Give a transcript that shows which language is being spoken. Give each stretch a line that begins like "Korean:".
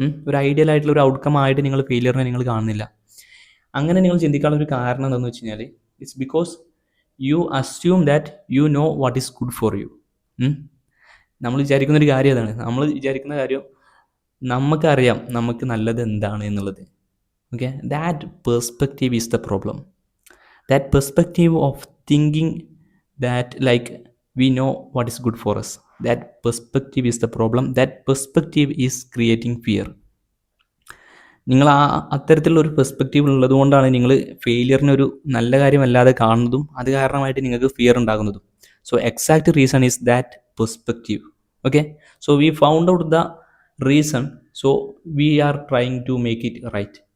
Malayalam: ഒരു ഐഡിയൽ ആയിട്ടുള്ള ഒരു ഔട്ട്കം ആയിട്ട് നിങ്ങൾ ഫെയിലിയറിനെ നിങ്ങൾ കാണുന്നില്ല. അങ്ങനെ നിങ്ങൾ ചിന്തിക്കാനുള്ള ഒരു കാരണം എന്താണെന്ന് വെച്ച് കഴിഞ്ഞാൽ
English: It's because you assume that you know what is good for you.
Malayalam: നമ്മൾ വിചാരിക്കുന്നൊരു കാര്യം അതാണ്. നമ്മൾ വിചാരിക്കുന്ന കാര്യം നമുക്കറിയാം നമുക്ക് നല്ലത് എന്താണ് എന്നുള്ളത്.
English: Okay, that perspective is the problem. That perspective of thinking that like we know what is good for us, that perspective is the problem. That perspective is creating fear.
Malayalam: നിങ്ങൾ അത്തരത്തിലുള്ള ഒരു പെർസ്പെക്റ്റീവ് ഉള്ളത് കൊണ്ടാണ് നിങ്ങൾ ഫെയിലിയറിനെ ഒരു നല്ല കാര്യമല്ലാതെ കാണുന്നതും അത് കാരണമായിട്ട് നിങ്ങൾക്ക് fear ഉണ്ടാകുന്നതും.
English: So exact reason is that perspective. Okay, so we found out the reason, so we are trying to make it right.